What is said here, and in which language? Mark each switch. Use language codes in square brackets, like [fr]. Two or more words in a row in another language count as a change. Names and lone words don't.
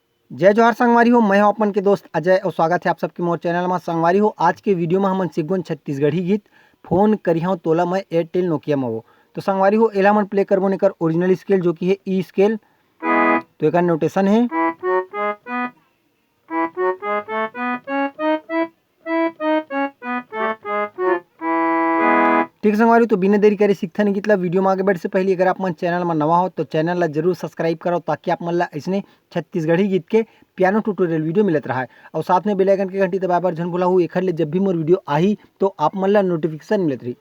[hne] जय जोहार संगवारी हो। मैं हूं अपन के दोस्त अजय और स्वागत है आप सबके मोर चैनल में। संगवारी हो, आज के वीडियो में हमन सिगुन छत्तीसगढ़ी गीत फोन करिहा तोला मैं एयरटेल नोकिया में हो। तो संगवारी हो, एला मन प्ले करबो नेकर [en] original scale [hne] जो कि है [en] E scale. [hne] तो एक नोटेशन है। ठीक संगवारी, तो बिना देरी करे सीखता नहीं कितला वीडियो में आगे बढ़े से पहले अगर आप मन चैनल में नवा हो तो चैनल ला जरूर सब्सक्राइब करो, ताकि आप मन ला इसने छत्तीसगढ़ी गीत के [en] piano tutorial video [hne] मिलत रहा है। और साथ में [en] bell icon [hne] के घंटी दबाए बर झन भुलाहू, एखर ले जब भी मोर वीडियो आही तो आप मन ला नोटिफिकेशन मिलत रही।